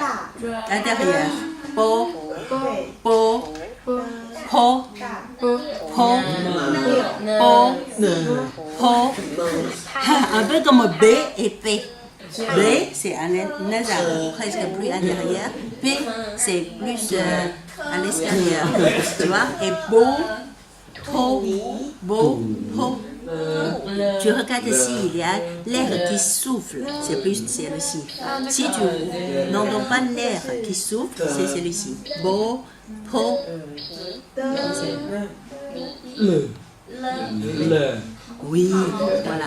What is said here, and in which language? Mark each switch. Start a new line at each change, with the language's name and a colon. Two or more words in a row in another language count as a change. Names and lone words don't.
French: Intérieur. Po, po, po, po, po, po. Un peu comme B et P. B, c'est un nasal presque plus intérieur. P, c'est plus à l'extérieur. Tu vois? Et bo, po, bo, po. Tu regardes ici, il y a l'air qui souffle, c'est plus celui-ci. Si tu n'entends pas l'air qui souffle, c'est celui-ci. Bo, po, oui, voilà.